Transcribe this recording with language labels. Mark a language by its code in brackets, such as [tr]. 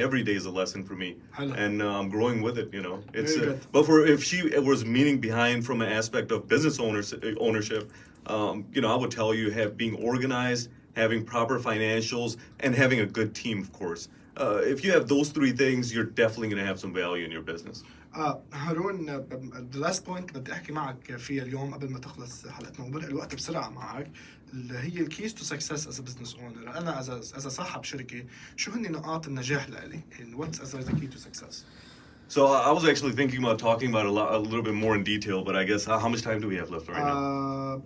[en] Every day is a lesson for me, and I'm growing with it. But if she was meaning behind from an aspect of business ownership, I would tell you being organized, having proper financials, and having a good team, of course. If you have those three things, you're definitely going to have some value in your business. [ar] هارون [en] the last point [ar] بدي احكي معك فيها اليوم قبل ما تخلص حلقتنا ومرق الوقت بسرعه معك اللي هي [en] الكيز to success is business owner. [ar] انا از صاحب شركه شو هن نقاط النجاح لإلي؟ [en] What's is the key to success? So I was actually thinking about talking about a little bit more in detail, but I guess how much time do we have left right now?